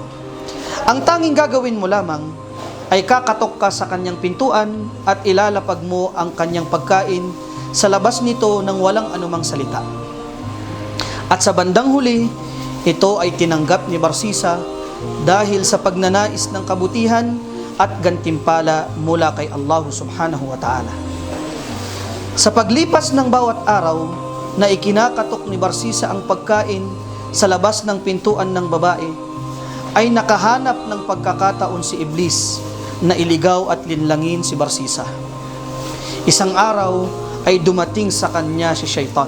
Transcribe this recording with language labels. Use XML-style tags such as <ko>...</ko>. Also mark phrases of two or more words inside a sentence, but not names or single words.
<tl>Ang tanging gagawin mo lamang ay kakatok ka sa kanyang pintuan at ilalapag mo ang kanyang pagkain sa labas nito ng walang anumang salita." At sa bandang huli, ito ay tinanggap ni Barsisa dahil sa pagnanais ng kabutihan at gantimpala mula kay</tl> <ar>الله سبحانه وتعالى.</ar> <tl>Sa paglipas ng bawat araw na ikinakatok ni Barsisa ang pagkain sa labas ng pintuan ng babae, ay nakahanap ng pagkakataon si Iblis na iligaw at linlangin si Barsisa. Isang araw ay dumating sa kanya si Shaitan.</tl>